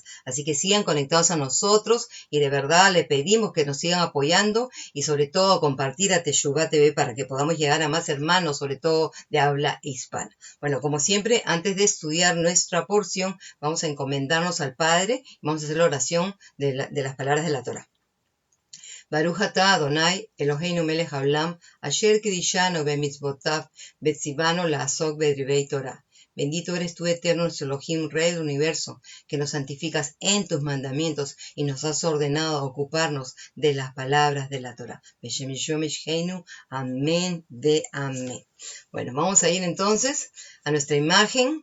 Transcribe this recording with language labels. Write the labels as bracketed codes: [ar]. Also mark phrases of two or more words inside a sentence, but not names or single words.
[es] Así que sigan conectados a nosotros y de verdad le pedimos que nos sigan apoyando y sobre todo compartir a Teshuvah TV para que podamos llegar a más hermanos, sobre todo de habla hispana. Bueno, como siempre, antes de estudiar nuestra porción, vamos a encomendarnos al Padre y vamos a hacer la oración de las palabras de la Torá. [he] ברוך אתה אדוני אלוהינו מלך העולם אשר קדשנו במצותיו וצונו לעסוק בדברי תורה. [es] Bendito eres tú, eterno Elohim, Rey del universo, que nos santificas en tus mandamientos y nos has ordenado a ocuparnos de las palabras de la Torah. [he] בשם ישוע משיחנו, [es] amén de amén. Bueno, vamos a ir entonces a nuestra imagen.